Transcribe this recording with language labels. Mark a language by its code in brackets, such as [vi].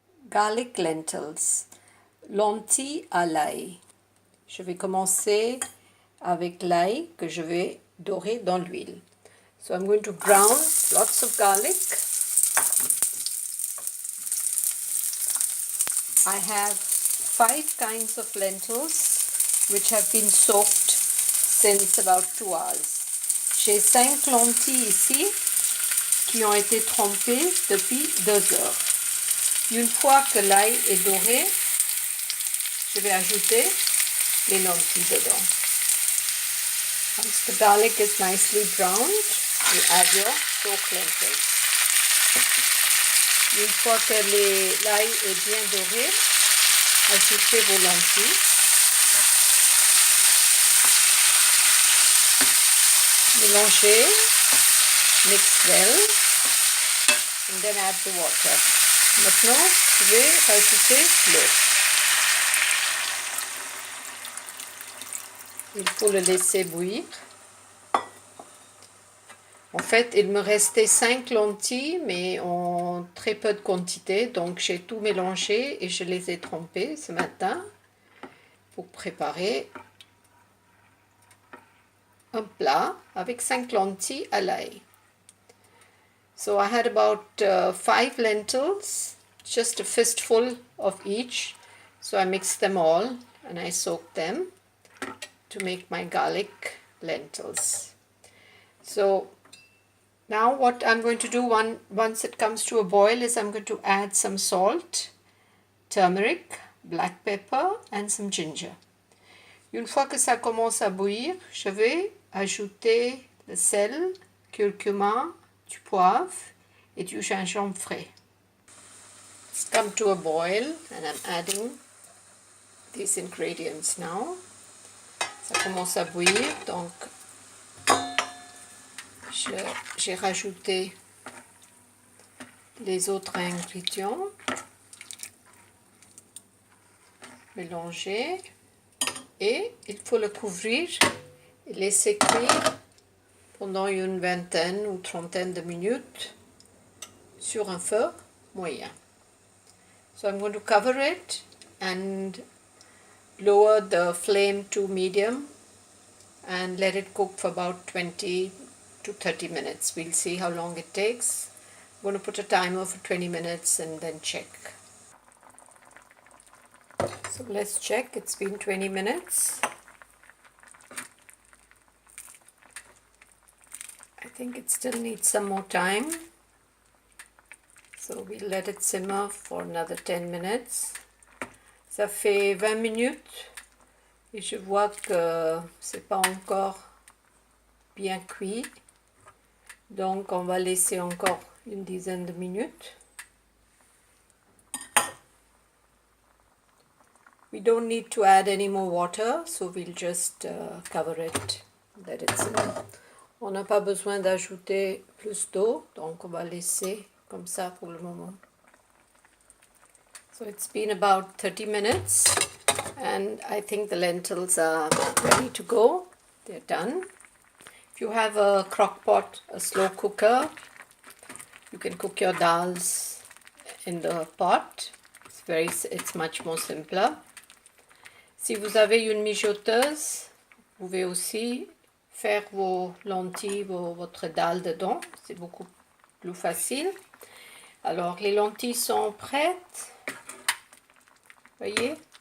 [en] garlic lentils, [fr] lentilles à l'ail. Je vais commencer avec l'ail que je vais dorer dans l'huile. [en] So I'm going to brown lots of garlic. I have 5 kinds of lentils which have been soaked since about 2 hours. [fr] J'ai 5 lentilles ici qui ont été trempées depuis 2 heures. Une fois que l'ail est doré, je vais ajouter les lentilles dedans. [en] Once the garlic is nicely browned, you add your soaked lentils. [fr] Une fois que l'ail est bien doré, ajoutez vos lentilles. Mélangez, [en] mix well, and then add the water. [fr] Maintenant, je vais rajouter l'eau. Il faut le laisser bouillir. En fait, il me restait 5 lentilles, mais en très peu de quantité. Donc, j'ai tout mélangé et je les ai trempées ce matin pour préparer un plat avec 5 lentilles à l'ail. [en] So, I had about 5 lentils, just a fistful of each. So, I mixed them all and I soaked them to make my garlic lentils. So, now what I'm going to do once it comes to a boil is I'm going to add some salt, turmeric, black pepper and some ginger. [fr] Une fois que ça commence à bouillir, je vais ajouter le sel, curcuma, du poivre et du gingembre frais. [en] It's come to a boil and I'm adding these ingredients now. [fr] Ça commence à bouillir, donc j'ai rajouté les autres ingrédients, mélanger et il faut le couvrir et laisser cuire pendant une vingtaine ou trentaine de minutes sur un feu moyen. [en] So I'm going to cover it and lower the flame to medium and let it cook for about 20 to 30 minutes. We'll see how long it takes. I'm going to put a timer for 20 minutes and then check. So let's check. It's been 20 minutes. I think it still needs some more time. So we'll let it simmer for another 10 minutes. [fr] Ça fait 20 minutes et je vois que c'est pas encore bien cuit. Donc on va laisser encore une dizaine de minutes. [en] We don't need to add any more water, so we'll just cover it, let it simmer. [fr] On n'a pas besoin d'ajouter plus d'eau, donc on va laisser comme ça pour le moment. [en] So it's been about 30 minutes and I think the lentils are ready to go. They're done. If you have a crock pot, a slow cooker, you can cook your dals in the pot. It's much more simpler. [fr] Si vous avez une mijoteuse, vous pouvez aussi faire vos lentilles, votre dalle dedans. C'est beaucoup plus facile. Alors les lentilles sont prêtes. Voyez?